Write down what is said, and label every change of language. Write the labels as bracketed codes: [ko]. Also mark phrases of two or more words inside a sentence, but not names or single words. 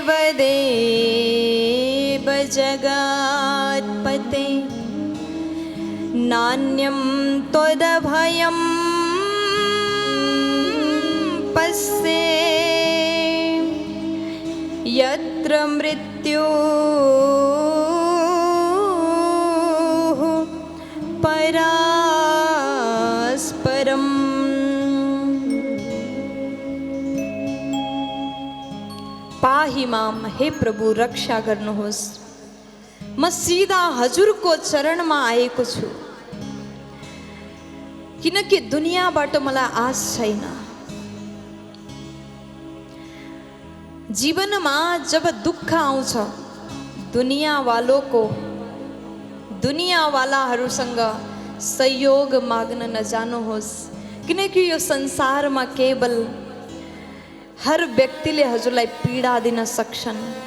[sa] देव जगत्पते नान्यं त्वदभयं पश्ये यत्र मृत्युः परास्परम्। पाहि माम, [ne] हे प्रभु रक्षा गर्नुहोस्। म सीधा हजुरको चरणमा आएको छु, किनकि दुनियाँबाट मलाई आश छैन। जीवनमा जब दुःख आउँछ, दुनियाँवालाहरूसँग सहयोग माग्न नजानुहोस्, किनकि यो संसारमा केवल हर व्यक्तिले हजुरलाई पीडा दिन सक्छन्।